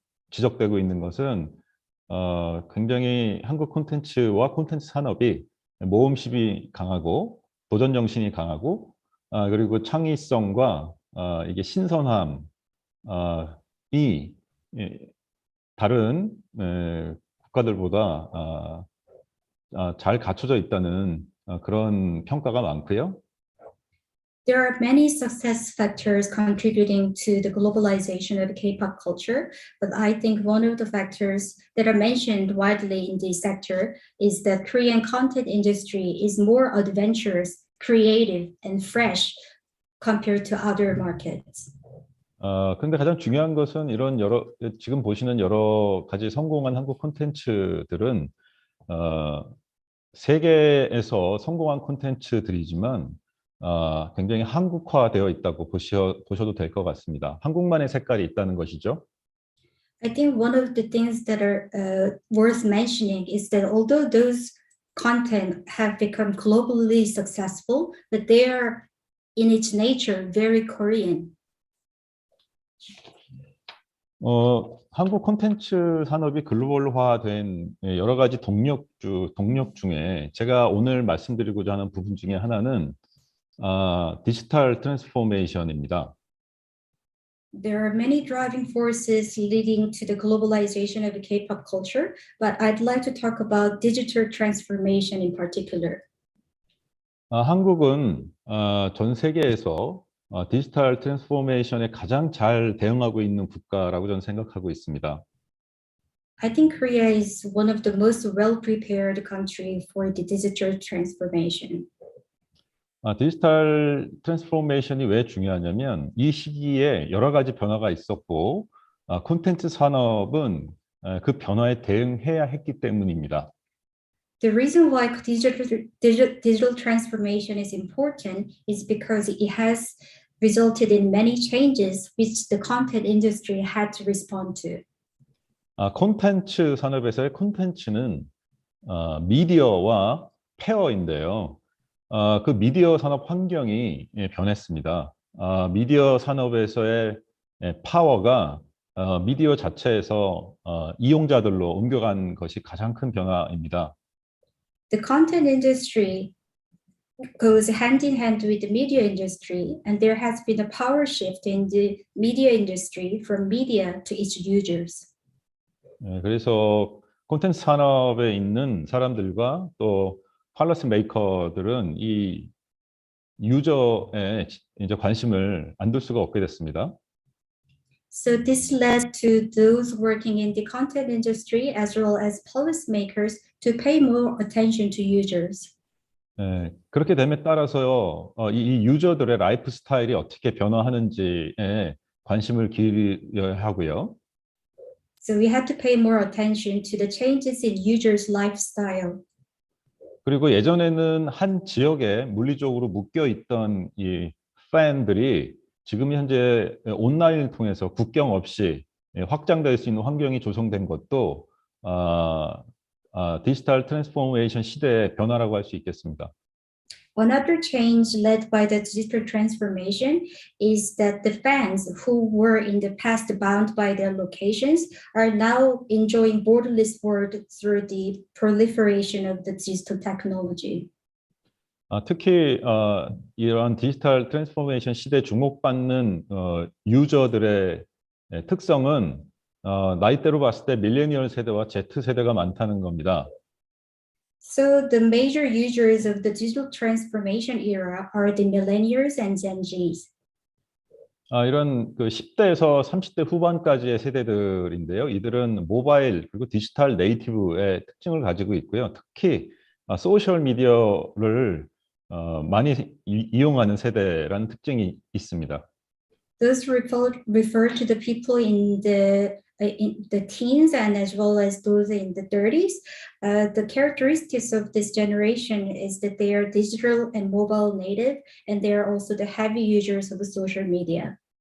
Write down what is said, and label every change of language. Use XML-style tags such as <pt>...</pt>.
<ko>지적되고 있는 것은 굉장히 한국 콘텐츠와 콘텐츠 산업이 모험심이 강하고 도전 정신이 강하고 그리고 창의성과 이게 신선함이 다른 국가들보다 잘 갖춰져 있다는 그런 평가가 많고요.</ko> <en>There are many success factors contributing to the globalization of K-pop culture, but I think one of the factors that are mentioned widely in this sector is that Korean content industry is more adventurous, creative, and fresh compared to other markets.</en> <ko>근데 가장 중요한 것은 이런 지금 보시는 여러 가지 성공한 한국 콘텐츠들은 세계에서 성공한 콘텐츠들이지만 굉장히 한국화되어 있다고 보셔도 될 것 같습니다. 한국만의 색깔이 있다는 것이죠.</ko> <en>I think one of the things that are worth mentioning is that although those content have become globally successful, but they are in its nature very Korean.</en> <ko>한국 콘텐츠 산업이 글로벌화된 여러 가지 동력 중에 제가 오늘 말씀드리고자 하는 부분 중에 하나는 디지털 트랜스포메이션입니다.</ko> <en>There are many driving forces leading to the globalization of the K-pop culture, but I'd like to talk about digital transformation in particular.</en> <ko>한국은 전 세계에서 디지털 트랜스포메이션에 가장 잘 대응하고 있는 국가라고 저는 생각하고 있습니다.</ko> <en>I think Korea is one of the most well-prepared country for the digital transformation.</en> <ko>디지털 트랜스포메이션이 왜 중요하냐면 이 시기에 여러 가지 변화가 있었고 콘텐츠 산업은 그 변화에 대응해야 했기 때문입니다.</ko> <en>The reason why digital transformation is important is because it has resulted in many changes which the content industry had to respond to.</en> <ko>콘텐츠 산업에서의 콘텐츠는 미디어와 페어인데요. 그 미디어 산업 환경이 변했습니다. 미디어 산업에서의 파워가 미디어 자체에서 이용자들로 옮겨간 것이 가장 큰 변화입니다.</ko> <en>The content industry goes hand in hand with the media industry, and there has been a power shift in the media industry from media to its users.</en> <ko>그래서 콘텐츠 산업에 있는 사람들과 또 policy maker들은 이 유저에 이제 관심을 안 둘 수가 없게 됐습니다.</ko> <en>So this led to those working in the content industry as well as policymakers to pay more attention to users.</en> <ko>그렇게 됨에 따라서요, 이 유저들의 라이프 스타일이 어떻게 변화하는지에 관심을 기울여야 하고요.</ko> <en>So we had to pay more attention to the changes in users' lifestyle.</en> <ko>그리고 예전에는 한 지역에 물리적으로 묶여 있던 이 팬들이 지금 현재 온라인을 통해서 국경 없이 확장될 수 있는 환경이 조성된 것도 디지털 트랜스포메이션 시대의 변화라고 할 수 있겠습니다.</ko> <en>Another change led by the digital transformation is that the fans who were in the past bound by their locations are now enjoying borderless world through the proliferation of the digital technology.</en> <ko>특히 이런 디지털 트랜스포메이션 시대에 주목받는 유저들의 특성은 나이대로 봤을 때 밀레니얼 세대와 Z 세대가 많다는 겁니다.</ko> <en>So the major users of the digital transformation era are the millennials and Gen Zs.</en> <ko>이런 그 10대에서 30대 후반까지의 세대들인데요. 이들은 모바일 그리고 디지털 네이티브의 특징을 가지고 있고요. 특히 소셜 미디어를 많이 이용하는 세대라는 특징이 있습니다.</ko> <en>Those refer to the people in the teens and as well as those in the 30s. The characteristics of this generation is that they are digital and mobile native, and they are also the heavy users of social media.</en>